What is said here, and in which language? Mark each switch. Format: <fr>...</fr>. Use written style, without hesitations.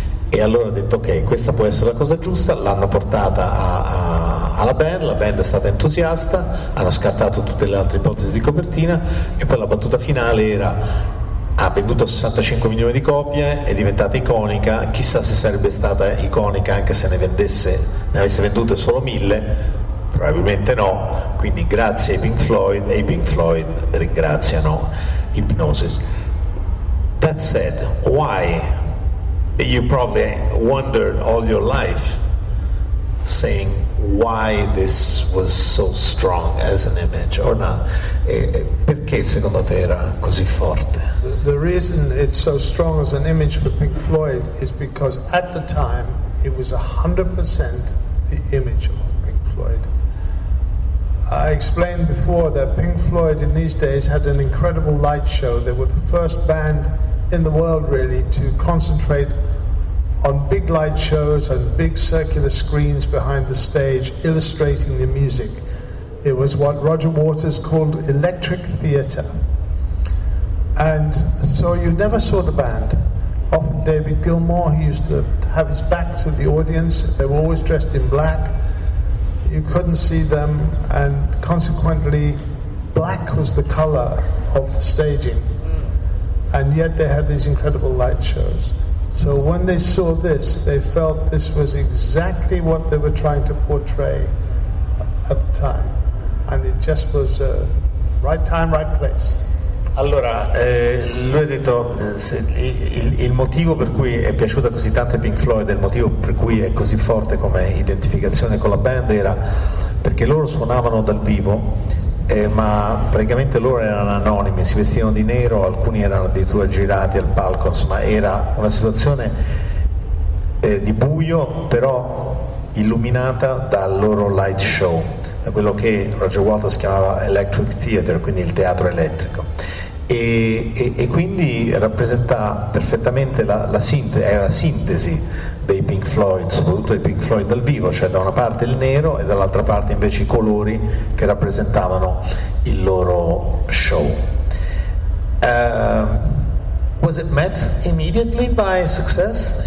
<it>E allora ha detto ok, questa può essere la cosa giusta, l'hanno portata alla band, la band è stata entusiasta, hanno scartato tutte le altre ipotesi di copertina e poi la battuta finale era: ha venduto 65 milioni di copie, è diventata iconica, chissà se sarebbe stata iconica anche se ne avesse vendute solo 1000, probabilmente no, quindi grazie ai Pink Floyd, e i Pink Floyd ringraziano Hipgnosis.</it> <en>That said, why? You probably wondered all your life, saying why this was so strong as an image or not.</en> <it>Perché secondo te era così forte?</it> <en>The reason it's so strong as an image for Pink Floyd is because at the time it was 100% the image of Pink Floyd. I explained before that Pink Floyd in these days had an incredible light show. They were the first band in the world really to concentrate on big light shows and big circular screens behind the stage illustrating the music. It was what Roger Waters called electric theatre. And so you never saw the band. Often David Gilmour, he used to have his back to the audience. They were always dressed in black. You couldn't see them, and consequently black was the color of the staging. And yet they had these incredible light shows. So when they saw this, they felt this was exactly what they were trying to portray at the time. And it just was right time, right place.</en> <it>Allora, lui ha detto il motivo per cui è piaciuta così tanto ai Pink Floyd, il motivo per cui è così forte come identificazione con la band era perché loro suonavano dal vivo, ma praticamente loro erano anonimi, si vestivano di nero, alcuni erano addirittura girati al palco, insomma era una situazione di buio però illuminata dal loro light show, da quello che Roger Waters chiamava electric theatre, quindi il teatro elettrico. E quindi rappresenta perfettamente la sintesi dei Pink Floyd, soprattutto dei Pink Floyd dal vivo, cioè da una parte il nero e dall'altra parte invece i colori che rappresentavano il loro show.</it> <en>Was it met immediately by success?</en>